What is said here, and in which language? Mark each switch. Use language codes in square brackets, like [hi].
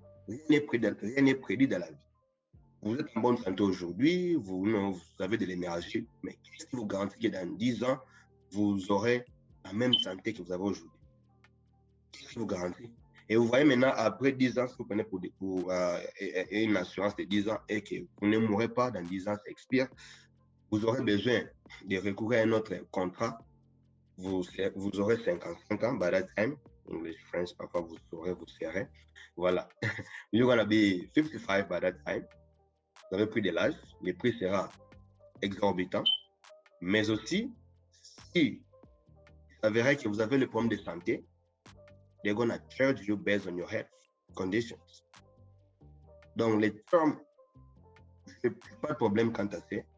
[fr] Rien n'est prédit dans la vie. Vous êtes en bonne santé aujourd'hui, vous avez de l'énergie, mais qu'est-ce qui vous garantit que dans 10 ans, vous aurez la même santé que vous avez aujourd'hui? Qu'est-ce qui vous garantit? Et vous voyez maintenant, après 10 ans, si vous prenez pour une assurance de 10 ans et que vous ne mourrez pas dans 10 ans, ça expire, vous aurez besoin de recourir à un autre contrat. Vous aurez 55 ans, [en] by that time. English, French, [fr] parfois vous serez. Voilà. [en] You're going to be 55 by that time. [fr] Vous avez pris de l'âge, le prix sera exorbitant. Mais aussi, si il s'avérait que vous avez le problème de santé, [en] they're going to charge you based on your health conditions. [fr] Donc, les termes, je n'ai pas de problème quant à ça.